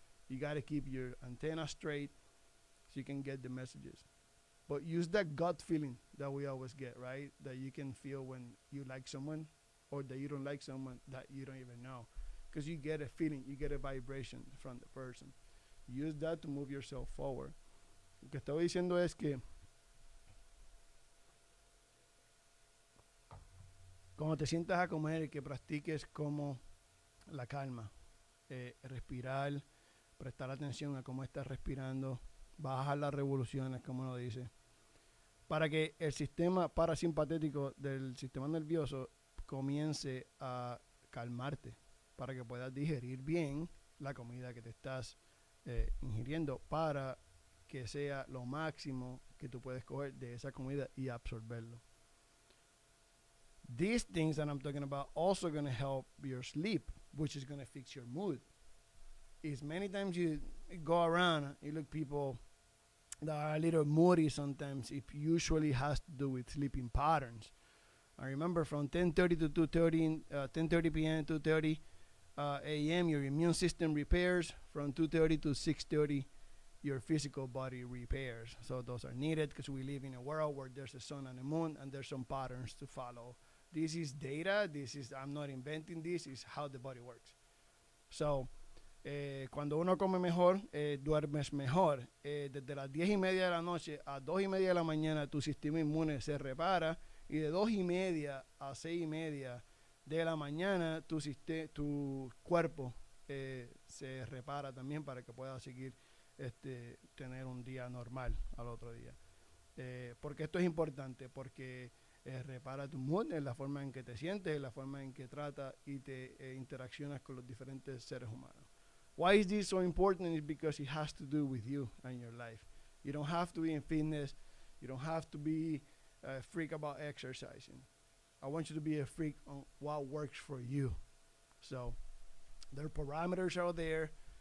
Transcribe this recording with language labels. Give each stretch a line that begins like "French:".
English: You got to keep your antenna straight so you can get the messages. But use that gut feeling that we always get, right? That you can feel when you like someone or that you don't like someone that you don't even know. Because you get a feeling, you get a vibration from the person. Use that to move yourself forward.
Spanish: Lo que estoy diciendo es que cuando te sientas a comer, que practiques como la calma, respirar, prestar atención a cómo estás respirando, bajar las revoluciones, como uno dice, para que el sistema parasimpatético del sistema nervioso comience a calmarte, para que puedas digerir bien la comida que te estás ingiriendo, para que sea lo máximo que tú puedes coger de esa comida y absorberlo.
English: These things that I'm talking about also going to help your sleep, which is going to fix your mood. Is many times you go around, you look people that are a little moody sometimes. It usually has to do with sleeping patterns. I remember from 10:30 to 2:30, 10:30 p.m. to 2:30 a.m. your immune system repairs. From 2:30 to 6:30, your physical body repairs. So those are needed because we live in a world where there's a sun and a moon, and there's some patterns to follow. This is data. I'm not inventing this. Is how the body works.
Spanish: So cuando uno come mejor, duermes mejor. Desde las 10:30 de la noche a 2:30 de la mañana, tu sistema inmune se repara. Y de 2:30 a 6:30 de la mañana, tu cuerpo se repara también para que pueda seguir tener un día normal al otro día. Porque esto es importante, porque repara tu mood, en la forma en que te sientes, en la forma en que tratas y te interaccionas con los diferentes seres humanos.
English: Why is this so important? Is because it has to do with you and your life. You don't have to be in fitness. You don't have to be a freak about exercising. I want you to be a freak on what works for you. So there are parameters out there.